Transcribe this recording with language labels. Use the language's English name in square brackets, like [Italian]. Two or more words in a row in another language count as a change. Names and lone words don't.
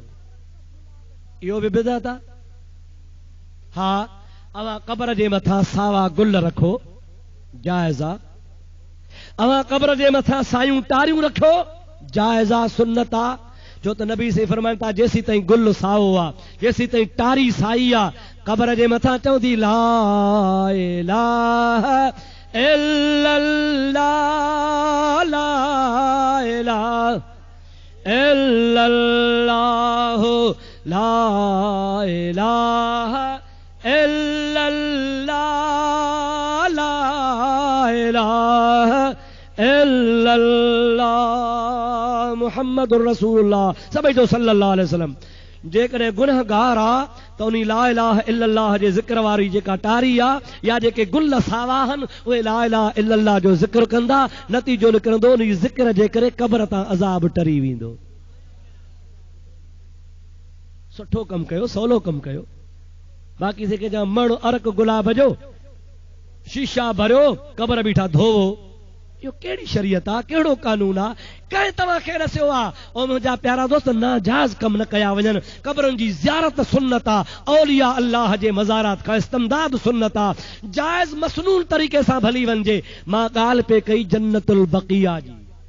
[Sindhi] इहो बि बिदअत आहे हा अवां क़बर जे मथां सावा गुल रखो जाइज़ आहे अवां क़बर जे मथां सायूं टारियूं रखो जाइज़ आहे सुन्नत आहे जो त नबी से फरमाइनि था जेसीं ताईं गुल साओ आहे जेसीं ताईं टारी साई आहे क़बर जे मथां चवंदी [Arabic] لا إله إلا الله لا إله إلا الله لا إله إلا الله لا إله إلا الله محمد رسول الله [Sindhi] सभई जो [Arabic] صلى الله عليه وسلم [Sindhi] जेकॾहिं गुनहगार आहे त उन [Arabic] لا إله إلا الله [Sindhi] जे ज़िक्र वारी जेका टारी आहे या जेके गुल सावा आहिनि उहे [Arabic] لا إله إلا الله [Sindhi] जो ज़िक्र कंदा नतीजो निकिरंदो उन ज़िक्र जे करे क़बर तां अज़ाब टरी वेंदो सुठो कमु कयो सवलो कमु कयो बाक़ी जेके जा मण अरक गुलाब जो शीशा भरियो क़बर बीठा धोवो इहो कहिड़ी शरीयत आहे कहिड़ो कानून आहे कंहिं तव्हांखे रसियो आहे ऐं मुंहिंजा प्यारा दोस्त नाजाइज़ कम न कया वञनि क़बरुनि जी ज़ियारत सुन्नत आहे औलिया अल्लाह जे मज़ारात खां इस्तमदाद सुन्नत आहे जाइज़ मसनून तरीक़े सां भली वञिजे मां ॻाल्हि पे कई जन्नतुल बक़िया जी